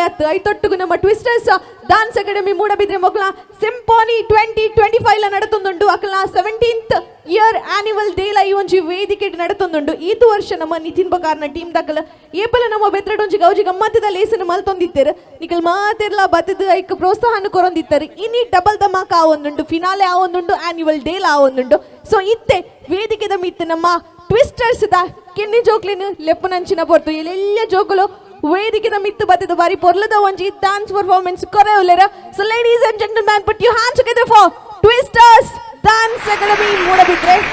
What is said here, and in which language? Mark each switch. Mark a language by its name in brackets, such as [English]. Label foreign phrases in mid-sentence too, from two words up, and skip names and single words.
[Tulu] ಆಯ್ತು ಐತೊಟ್ಟುಗು ನಮ್ಮ ಟ್ವಿಸ್ಟರ್ಸ್ డాన్స్ అకాడమీ మూడబిద్రే మొక్కల సింఫోనీ 2025 ನಡತೊಂದುಂಡು ಅಕಲ [English] 17th year annual day [Tulu] ಲ ಈ ಒಂಜಿ ವೇದಿಕೆ ನಡತೊಂದುಂಡು. ಈತು ವರ್ಷ ನಮ್ಮ ನಿತಿನ್ ಬಕಾರ್ನ ಟೀಮ್ ದಕಲ ಏಪಲ ನಮ್ಮ ಬೆತ್ರಡೊಂಜಿ ಗೌಜಿ ಗಮ್ಮತ್ತದ ಲೇಸನ ಮಲ್ತೊಂದಿತ್ತೆರ್ ನಿಕಲ್ ಮಾತೆರ್ಲ ಬತ್ತದ ಐಕ್ ಪ್ರೋತ್ಸಾಹನ ಕೊರೊಂದಿತ್ತೆರ್. ಇನಿ ಡಬಲ್ ಧಮಾಕ ಆವೊಂದುಂಡು, ಫಿನಾಲೆ ಆವೊಂದುಂಡು, [English] annual day [Tulu] ಲ ಆವೊಂದುಂಡು. ಸೊ ಇತ್ತೆ ವೇದಿಕೆದ ಮಿತ್ತು ನಮ್ಮ ಟ್ವಿಸ್ಟರ್ಸ್ ದ ಕೆನ್ನಿ ಜೋಕ್ಲಿನ ಲೆಪ್ಪನಂಚಿನ ಪೊರ್ತು ಎಲ್ಲ ಜೋಕುಲು ವೇದಿಕೆದ ಮಿತ್ತು ಬತ್ತದ ಬಾರಿ ಪೊರ್ಲದ ಒಂಜಿ [English] dance performance [Tulu] ಕೊರೆ ಉಲ್ಲೆರ. [English] So ladies and gentleman, put your hands together for Twisters Dance Academy Moodabidre.